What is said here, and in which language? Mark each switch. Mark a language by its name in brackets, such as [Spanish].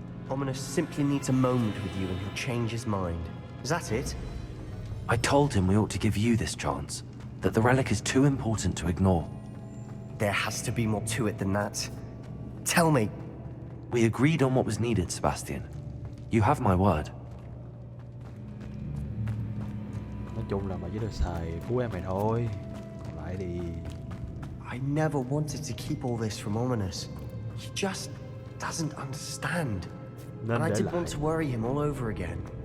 [English] Ominous simply needs a moment with you and he'll change his mind. Is that it? I told him we ought to give you this chance, that the relic is too important to ignore. There has to be more to it than that. Tell me. We agreed on what was needed, Sebastian. You have my word. [Vietnamese] Nói chung là mày chỉ được xài cứu em mày thôi. Còn lại thì... [English] I never wanted to keep all this from Ominous. He just doesn't understand. And I didn't want to worry him all over again.